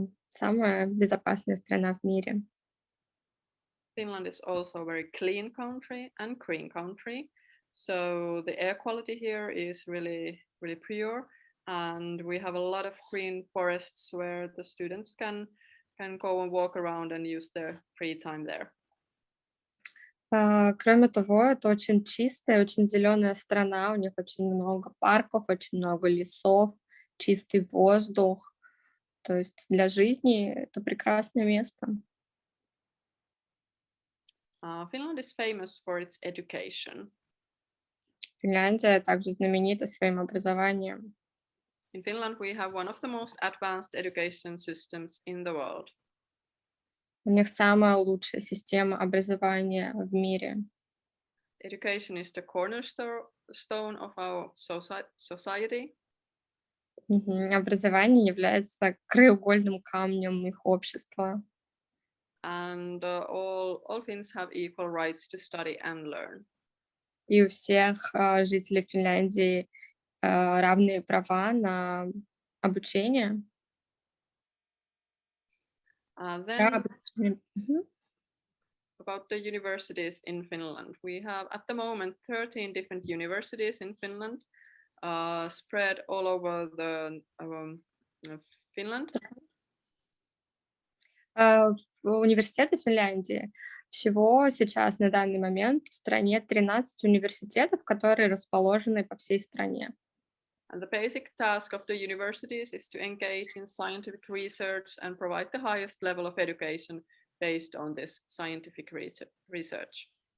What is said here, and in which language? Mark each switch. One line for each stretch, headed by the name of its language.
Russian: Самая безопасная страна в мире.
English: Finland is also a very clean country and green country. So the air quality here is really, really pure. And we have a lot of green forests where the students can go and walk around and use their free time there.
Russian: Кроме того, это очень чистая, очень зеленая страна. У них очень много парков, очень много лесов, чистый воздух. То есть для жизни это прекрасное место.
English: Finland is famous for its education.
Russian: Финляндия также знаменита своим образованием.
English: In Finland, we have one of the most advanced education systems in the world.
Russian: У них самая лучшая система образования в мире.
English: Education is the cornerstone of our society.
Russian: Образование является краеугольным камнем их общества.
English: And all Finns have equal rights to study and learn.
Russian: И у всех жителей Финляндии равные права на обучение.
English: Then about the universities in Finland. We have at the moment 13 different universities in Finland, spread all over the Finland.
Russian: Университеты Финляндии. Всего сейчас на данный момент в стране 13 университетов, которые расположены по всей стране.
English: And the basic task of the universities is to engage in scientific research and provide the highest level of education based on this scientific research.